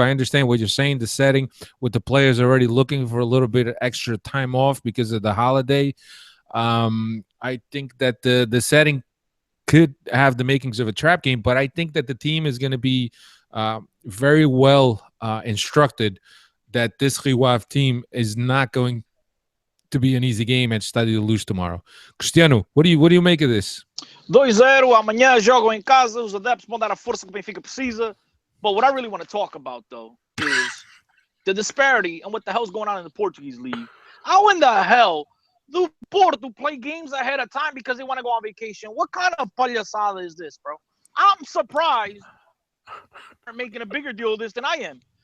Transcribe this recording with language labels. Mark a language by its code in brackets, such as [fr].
[en] I understand what you're saying. The setting with the players already looking for a little bit of extra time off because of the holiday. I think that the setting could have the makings of a trap game, but I think that the team is going to be very well instructed that this Rio Ave team is not going to be an easy game at Estádio da Luz tomorrow. Cristiano, what do you make of this? [pt] 2-0, amanhã jogam em casa, os adeptos vão dar a força que o Benfica precisa. [en] But what I really want to talk about, though, is the disparity and what the hell's going on in the Portuguese league. How in the hell do Porto play games ahead of time because they want to go on vacation? What kind of palhaçada is this, bro? I'm surprised they're making a bigger deal of this than I am.